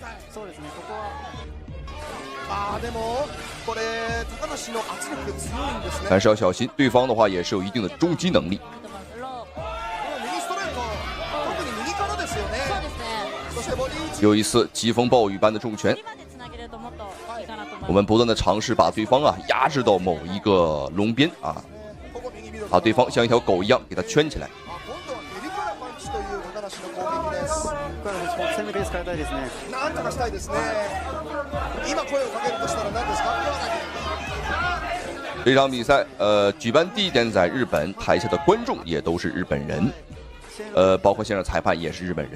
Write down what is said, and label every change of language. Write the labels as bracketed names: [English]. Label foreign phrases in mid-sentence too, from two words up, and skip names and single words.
[Chinese] 但是要小心，對方的話也是有一定的中擊能力。又一次疾風暴雨般的重拳，我們不斷的嘗試把對方啊壓制到某一個籠邊啊，把對方像一條狗一樣給他圈起來。這場比賽舉辦地點在日本，台下的觀眾也都是日本人，包括現場裁判也是日本人。